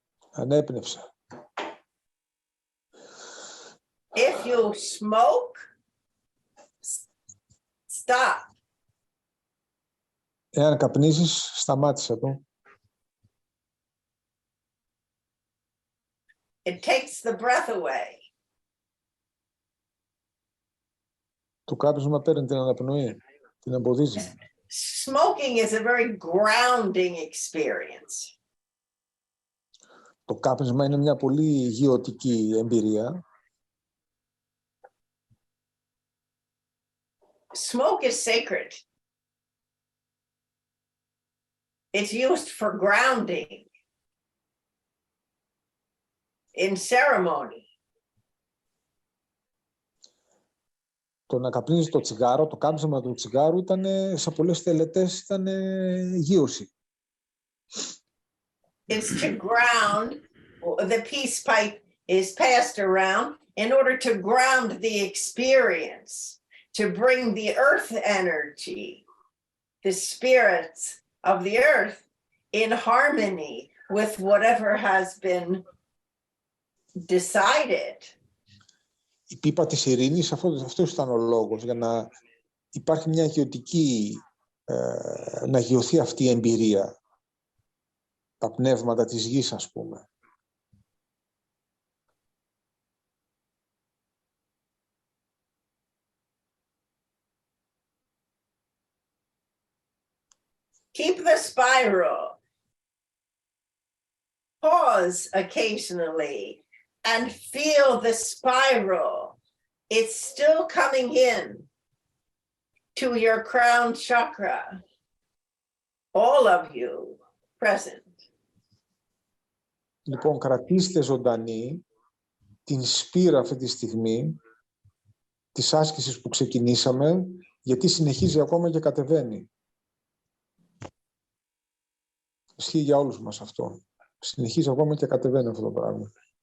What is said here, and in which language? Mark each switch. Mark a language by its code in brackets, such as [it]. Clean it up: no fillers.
[el] Ανέπνευσε. [en] If you smoke, stop. [el] Εάν καπνίζεις, σταμάτησε το. [en] It takes the breath away. [el] Το κάπνισμα παίρνει την αναπνοή, την εμποδίζει. [en] Smoking is a very grounding experience. [el] Το κάπνισμα είναι μια πολύ γεωτική εμπειρία. [en] Smoke is sacred. It's used for grounding in ceremony. [el] Το να καπνίζεις το τσιγάρο, το κάπνισμα του τσιγάρου ήταν σε πολλές τελετές ήταν γείωση. [en] It's to ground. The peace pipe is passed around in order to ground the experience, to bring the earth energy, the spirits of the earth in harmony with whatever has been decided. [el] Η πίπα της ειρήνης, αυτός ήταν ο λόγος, για να υπάρχει μια γεωτική, να γειωθεί αυτή η εμπειρία. Τα πνεύματα της γης, ας πούμε. [en] Keep the spiral. Pause occasionally and feel the spiral. It's still coming in to your crown chakra. All of you present. [el] Λοιπόν, κρατήστε ζωντανή την σπήρα αυτή τη στιγμή της άσκησης που ξεκινήσαμε, γιατί συνεχίζει ακόμα και κατεβαίνει. Ισχύει για όλους μας αυτό. Συνεχίζει ακόμα και κατεβαίνει αυτό το πράγμα.